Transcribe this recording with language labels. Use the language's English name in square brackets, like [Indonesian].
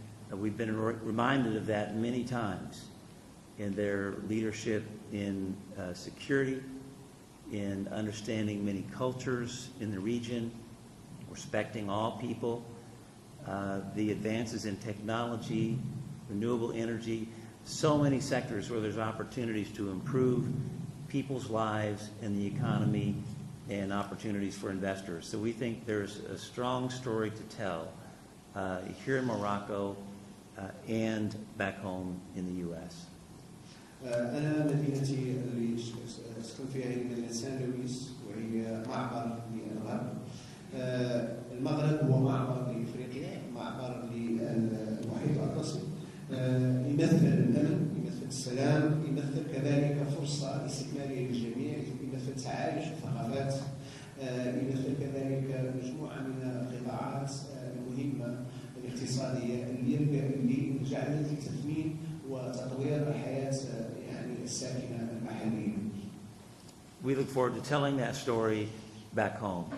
[English] We've been reminded of that many times in their leadership in security, in understanding many cultures in the region, respecting all people, the advances in technology, renewable energy, so many sectors where there's opportunities to improve people's lives and the economy and opportunities for investors. So we think there's a strong story to tell here in Morocco and back home in the U.S. [Arabic] أنا مدينتي اللي أسكن فيها هي مدينة سان لويس، وهي معبر للغرب. المغرب هو معبر لإفريقيا، معبر للمحيط الأطلسي، يمثل الأمن، يمثل السلام، يمثل كذلك فرصة استثمارية للجميع، يمثل تعايش الثقافات، يمثل كذلك مجموعة من القطاعات المهمة الاقتصادية اللي جعلت لتثمين وتطوير الحياة يعني الساكنة المحلية. [English] We look forward to telling that story back home.